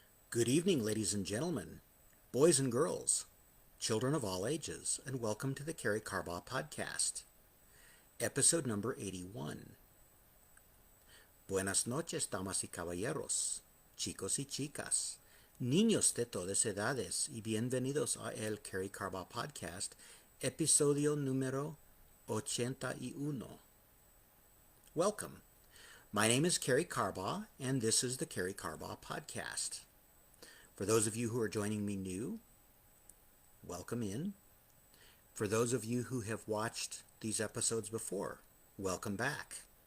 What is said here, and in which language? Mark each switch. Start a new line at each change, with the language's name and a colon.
English: Good evening, ladies and gentlemen, boys and girls, children of all ages, and welcome to the Karey Carbaugh podcast, episode number 81.
Spanish: Buenas noches, damas y caballeros, chicos y chicas, niños de todas edades, y bienvenidos a el Karey Carbaugh podcast, episodio número 81.
English: Welcome. My name is Karey Carbaugh, and this is the Karey Carbaugh podcast. For those of you who are joining me new, welcome in. For those of you who have watched these episodes before, welcome back.